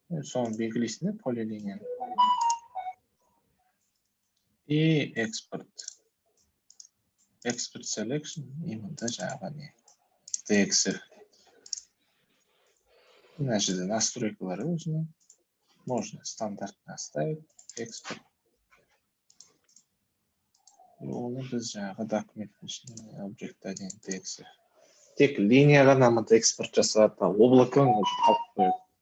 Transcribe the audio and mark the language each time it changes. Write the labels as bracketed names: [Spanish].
[Kazakh] Соны белгілейсің де, полилинияны. [English] И export. Export selection, [Russian] именно [Kazakh] жаңағы не. [English] DXF. [Kazakh] Мына жерде настройкалар өзінің. [Russian] Можно стандартно оставить. [English] Export. [Kazakh] Оны біз жаңағы документтің ішінде Object 1 DXF. Тек линия ғана мықты экспорт жасалады, облакың уже қалып қойды.